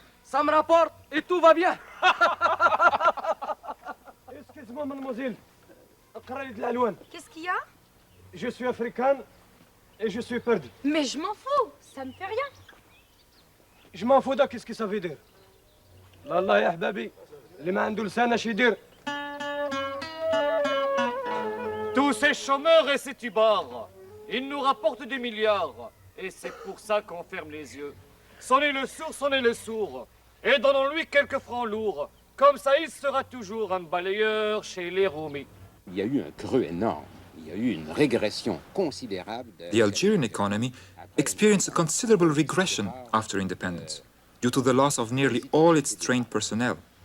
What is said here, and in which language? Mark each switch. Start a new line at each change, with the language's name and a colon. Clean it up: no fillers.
French: Ça me rapporte et tout va bien. Excuse-moi, mademoiselle. Qu'est-ce qu'il y a? Je suis africaine et je suis perdu. Mais je m'en fous, ça me fait rien. Je m'en fous de qu'est-ce que ça veut dire.
Arabic: Wallah ya habibi, اللي ما عنده لسان اش يدير.
French: Tous ces chômeurs et ces tubards, ils nous rapportent des milliards. Et c'est pour ça qu'on ferme les yeux. Sonnez le sourd. Et donnons-lui quelques francs lourds. Comme ça, il sera toujours un balayeur chez les Roumis. Il y a eu un creux énorme. Il y a eu une régression considérable.
English: The Algerian economy experienced a considerable regression after independence due to the loss of nearly all its trained personnel.